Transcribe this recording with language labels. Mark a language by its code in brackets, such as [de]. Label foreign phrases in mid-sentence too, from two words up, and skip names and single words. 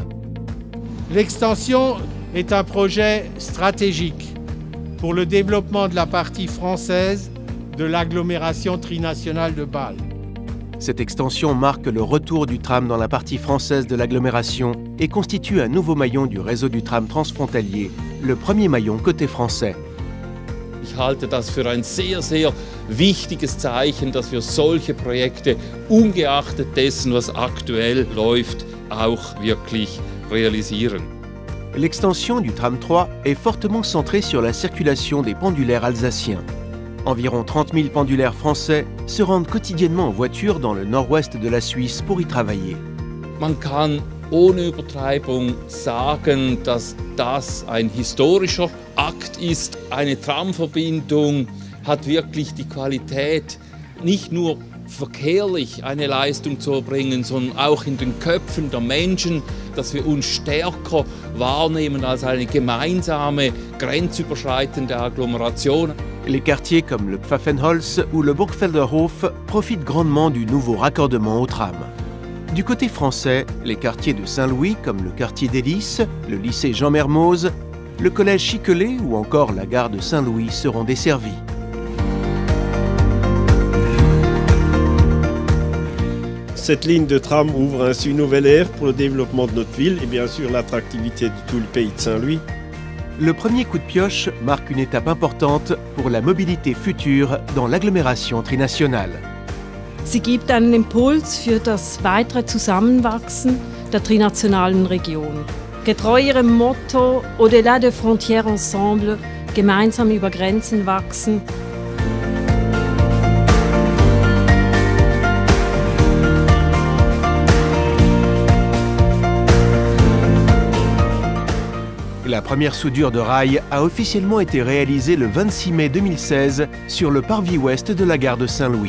[fr] L'extension est un projet stratégique pour le développement de la partie française de l'agglomération trinationale de Bâle. Cette extension marque le retour du tram dans la partie française de l'agglomération et constitue un nouveau maillon du réseau du tram transfrontalier, le premier maillon côté français. [de] Ich halte das für ein sehr, sehr wichtiges Zeichen, dass wir solche Projekte ungeachtet dessen, was aktuell läuft, auch wirklich realisieren. [fr] L'extension du tram 3 est fortement centrée sur la circulation des pendulaires alsaciens. Environ 30 000 pendulaires français se rendent quotidiennement en voiture dans le nord-ouest de la Suisse pour y travailler. [de] Man kann ohne Übertreibung sagen, dass das ein historischer Akt ist. Eine Tramverbindung hat wirklich die Qualität, nicht nur verkehrlich eine Leistung zu erbringen, sondern auch in den Köpfen der Menschen, dass wir uns stärker wahrnehmen als eine gemeinsame, grenzüberschreitende Agglomeration. [fr] Les quartiers comme le Pfaffenholz ou le Burgfelderhof profitent grandement du nouveau raccordement au tram. Du côté français, les quartiers de Saint-Louis comme le quartier des Lys, le lycée Jean Mermoz, le collège Chiquelet ou encore la gare de Saint-Louis seront desservis. Cette ligne de tram ouvre ainsi une nouvelle ère pour le développement de notre ville et bien sûr l'attractivité de tout le pays de Saint-Louis. Le premier coup de pioche marque une étape importante pour la mobilité future dans l'agglomération trinationale. [de] Sie gibt einen Impuls für das weitere Zusammenwachsen der trinationalen Region. Getreu ihrem Motto [fr] Au-delà des frontières ensemble, [de] gemeinsam über Grenzen wachsen. [fr] La première soudure de rail a officiellement été réalisée le 26 mai 2016 sur le parvis ouest de la gare de Saint-Louis.